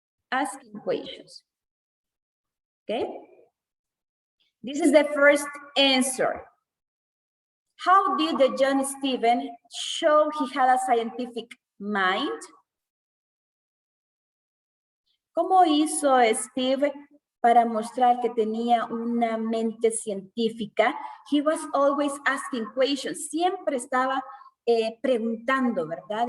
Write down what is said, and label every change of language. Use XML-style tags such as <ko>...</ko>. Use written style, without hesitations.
<en>Asking questions. Okay? This is the first answer. How did the John Stephen show he had a scientific mind?</en> <es>¿Cómo hizo Steve para mostrar que tenía una mente científica?</es> <en>He was always asking questions.</en> <es>Siempre estaba preguntando, ¿verdad?</es>